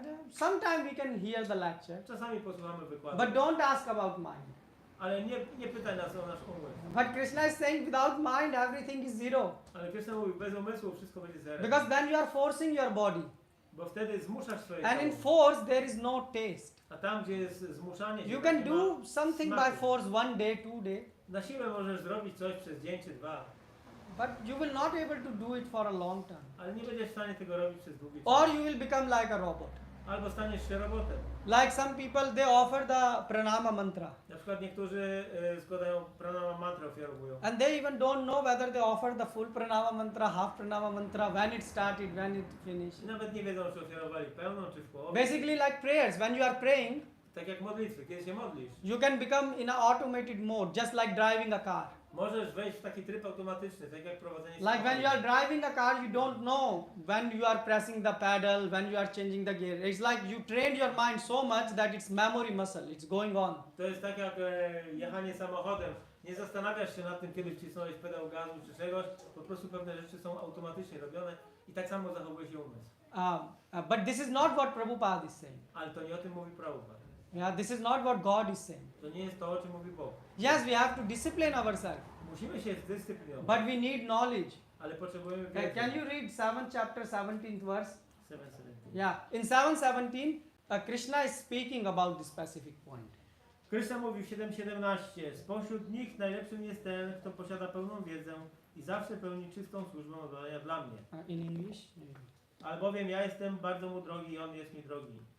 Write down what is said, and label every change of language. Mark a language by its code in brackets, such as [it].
[en] Sometimes we can hear the lecture, [pl] Czasami posłuchamy wykładu, [en] but don't ask about mind. [pl] ale nie pytaj nas o nasz umysł. [en] But Krishna is saying without mind everything is zero. [pl] Ale Krishna mówi, bez umysłu wszystko będzie zero. [en] Because then you are forcing your body. [pl] Bo wtedy zmuszasz swoje [en] And in [pl] ciało. [en] force there is no taste. [pl] A tam, gdzie jest zmuszanie się, [en] You [pl] tam [en] can [pl] nie [en] do [pl] ma [en] something by [pl] smaku. [en] force 1 day, 2 day, [pl] Na siłę możesz zrobić coś przez dzień czy dwa, [en] but you will not able to do it for a long time. [pl] ale nie będziesz w stanie tego robić przez długi czas. [en] Or you will become like a robot. [pl] Albo staniesz się robotem. [en] Like some people, they offer the pranama mantra. [pl] Na przykład niektórzy składają pranama mantrę, ofiarowują. [en] And they even don't know whether they offer the full pranama mantra, half pranama mantra, when it started, when it finished. [pl] I nawet nie wiedzą, czy ofiarowali pełną, czy w połowie. [en] Basically like prayers, when you are praying, [pl] Tak jak modlitwy, kiedy się modlisz. [en] you can become in a automated mode, just like driving a car. [pl] Możesz wejść w taki tryb automatyczny, tak jak prowadzenie [en] Like when [pl] samochodu. [en] you are driving a car, you don't know when you are pressing the pedal, when you are changing the gear. It's like you trained your mind so much that it's memory muscle, it's going on. [pl] To jest tak jak jechanie samochodem. Nie zastanawiasz się nad tym, kiedy wcisnąłeś pedał gazu czy czegoś. Po prostu pewne rzeczy są automatycznie robione i tak samo zachowuje się umysł. [en] But this is not what Prabhupada is saying. [pl] Ale to nie o tym mówi Prabhupada. [en] Yeah, this is not what God is saying. [pl] To nie jest to, o czym mówi Bóg. [en] Yes, we have to discipline ourselves, [pl] Musimy się zdyscyplinować, [en] but we need knowledge. [pl] ale potrzebujemy [en] Okay, can you read 7th chapter, 17th verse? 7:17. Yeah, in 7:17, Krishna is speaking about this specific point. [pl] Krishna mówi w 7:17: spośród nich najlepszym jest ten, kto posiada pełną wiedzę i zawsze pełni czystą służbę oddania dla mnie. [en] In English? Maybe. [pl] Albowiem ja jestem bardzo mu drogi i on jest mi drogi.